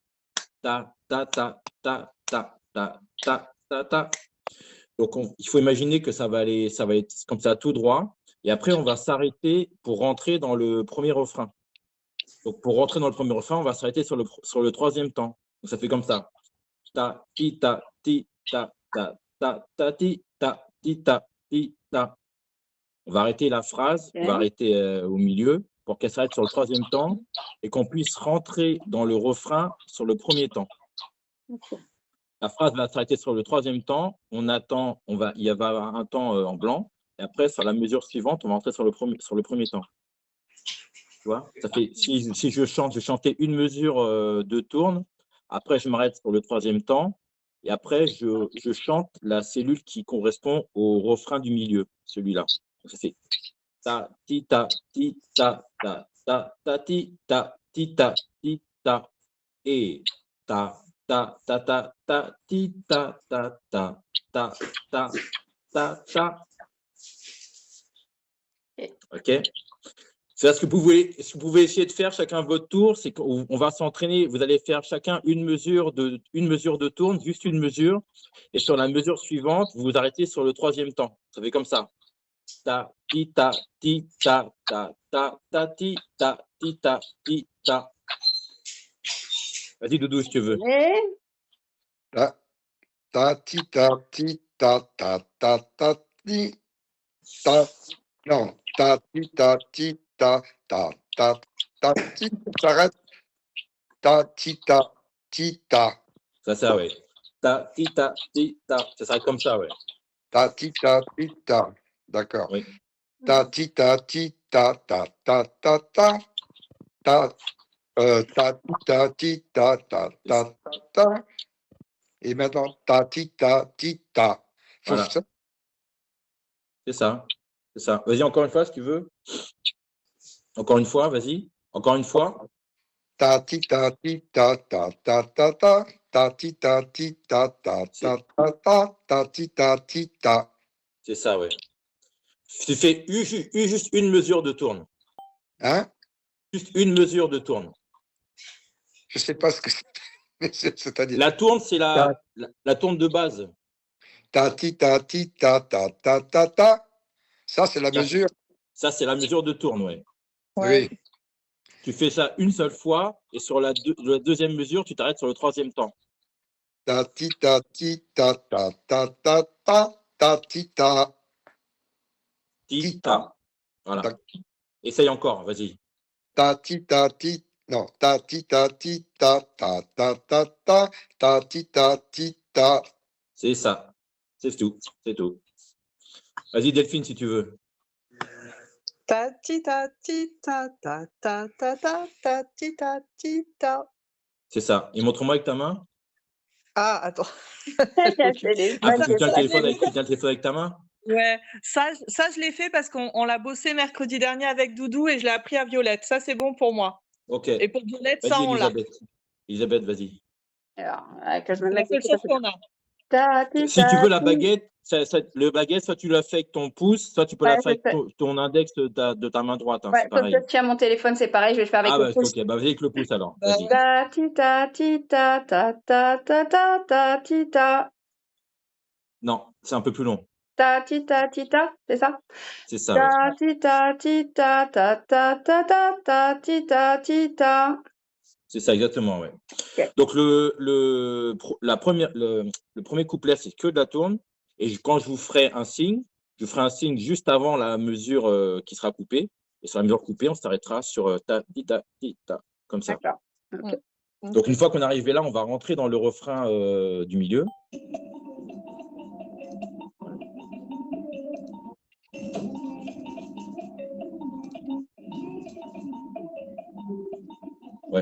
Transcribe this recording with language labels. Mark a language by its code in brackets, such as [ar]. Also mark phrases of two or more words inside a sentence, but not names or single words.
[fr] Ta ta ta ta ta ta ta ta ta. Donc il faut imaginer que ça va être comme ça tout droit. Et après, on va s'arrêter pour rentrer dans le premier refrain. Donc pour rentrer dans le premier refrain, on va s'arrêter sur le troisième temps. Donc ça fait comme ça. Ta ti ta ti ta ta ta ta ti ta ti ta ti ta. On va arrêter la phrase, on va arrêter au milieu pour qu'elle s'arrête sur le troisième temps et qu'on puisse rentrer dans le refrain sur le premier temps. Okay. La phrase va s'arrêter sur le troisième temps. On attend, il va y avoir un temps en blanc. Et après, sur la mesure suivante, on va entrer sur le premier temps. Tu vois, ça fait, si je chantais une mesure de tourne. Après, je m'arrête sur le troisième temps. Et après, je chante la cellule qui correspond au refrain du milieu, celui-là. Ça fait ta ti ta ti ta ta ta ta ti ta ti ta ti ta et ta ta ta ta ta ti ta ta ta ta ta ta ta. Ok. C'est ce que vous pouvez essayer de faire chacun votre tour, c'est qu'on va s'entraîner. Vous allez faire chacun une mesure de tourne, juste une mesure, et sur la mesure suivante, vous vous arrêtez sur le troisième temps. Ça fait comme ça. Ta ti ta ti ta ta ta ta ti ta ti ta ti ta. Vas-y Doudou si tu veux. Ta ti ta ti ta ta ta ta ti ta. Non, ta ti ta ti ta ta ta ta ti. S'arrête. Ta ti ta ti ta. Ça ouais. Ta ti ta ti ta. Ça s'arrête comme ça ouais. Ta ti ta ti ta. D'accord. Oui. Ta ti ta ti ta ta ta ta ta ta Ta, ti, ta, ti, ta, ta, ta, ta, ta. Et maintenant, ta, ti, ta, ti, ta. Faut Voilà. ça. C'est ça. C'est ça. Vas-y, encore une fois, si tu veux. Encore une fois, vas-y. Encore une fois. Ta, ti, ta, ti, ta, ta, ta, ta, ta. Ta, ti, ta, ti, ta, ta, ta, ta, ta. Ta, ti, ta, ti, ta. C'est ça, ouais. Tu fais juste une mesure de tourne. Hein? Juste une mesure de tourne. Je sais pas ce que c'est. C'est-à-dire. La tourne, c'est la tourne de base. Ta, ti, ta, ti, ta, ta, ta, ta, ta. Ça, c'est la Ça, mesure. Ça, c'est la mesure de tourne, ouais. Ouais. Oui. Tu fais ça une seule fois et sur la deuxième mesure, tu t'arrêtes sur le troisième temps. Ta, ti, ta, ti, ta, ta, ta, ta, ta. Ta, ti, ta. Ti-ta. Voilà. Ta. Essaye encore, vas-y. Ta, ti, ta, ti. Non. Ta, ti, ta, ti, ta, ta, ta, ta, ta. Ta, ti, ta, ti, ta. C'est ça. C'est tout. C'est tout. Vas-y, Delphine, si tu veux. Ta ti ta ti ta ta ta ta ta ta ti ta ti ta. C'est ça. Et montre-moi avec ta main. Ah, attends. Ah, tu tiens le Ça, téléphone avec ta main? Ouais, ça je l'ai fait parce qu'on l'a bossé mercredi dernier avec Doudou et je l'ai appris à Violette. Ça, c'est bon pour moi. Ok. Et pour Violette, ça, Vas-y, on l'a. Elisabeth. Elisabeth, vas-y. Alors, que je me C'est la mette seule chose qu'on a. Ta, ti, Si tu ta, veux la ti. baguette, le baguette, soit tu l'as fait avec ton pouce, soit tu peux Ouais, la faire avec c'est ça. ton index de ta main droite. Hein, Ouais, c'est sauf pareil. que je tiens mon téléphone, c'est pareil, je vais le faire avec Ah, le bah, pouce. ok. Bah, vas-y avec le pouce alors. Bah, Vas-y. Ta, ti, ta, ti, ta, ta, ta, ta, ta, ta, ti, ta. Non, c'est un peu plus long. Ta, ti, ta, c'est ça? C'est ça, ouais. Ta, ti, ta, ta, ta, ta, ta, ta, ta, ti, ta. C'est ça, exactement, ouais. Ok. Donc, le premier couplet, c'est que de la tourne. Et quand je vous ferai un signe, je ferai un signe juste avant la mesure qui sera coupée. Et sur la mesure coupée, on s'arrêtera sur ta, ti, ta, comme ça. D'accord. Ok. Donc, une fois qu'on est arrivé là, on va rentrer dans le refrain du milieu. Ouais.